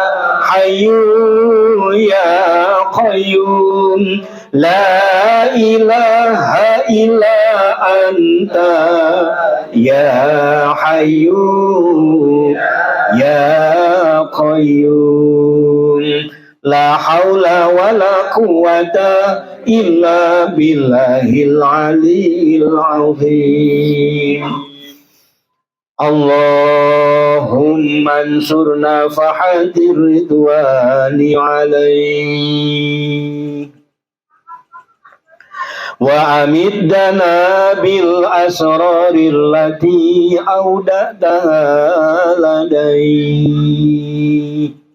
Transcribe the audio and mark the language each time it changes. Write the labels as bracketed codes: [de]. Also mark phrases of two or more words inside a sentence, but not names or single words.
[ar] حي يا قيوم، لا إله إلا أنت يا حي يا قيوم، لا حول ولا قوة إلا بالله العلي العظيم. اللهم انصرنا بحاضر رضوانه عليه، وأمدنا بالأسرار التي أودعتها لديه.